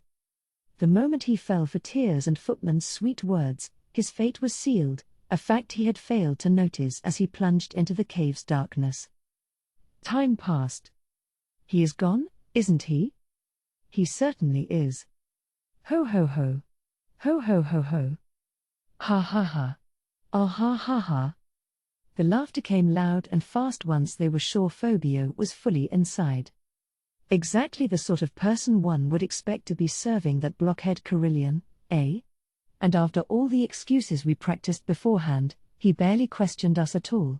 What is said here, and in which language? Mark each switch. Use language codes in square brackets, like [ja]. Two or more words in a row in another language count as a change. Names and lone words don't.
[en] The moment he fell for Tyr's and Footman's sweet words, his fate was sealed, a fact he had failed to notice as he plunged into the cave's darkness. Time passed. He is gone, isn't he? He certainly is. Ho ho ho. Ho ho ho ho. Ha ha ha. Ah ha ha ha. The laughter came loud and fast once they were sure Phobio was fully inside. Exactly the sort of person one would expect to be serving that blockhead Carillion, eh? And after all the excuses we practiced beforehand, he barely questioned us at all.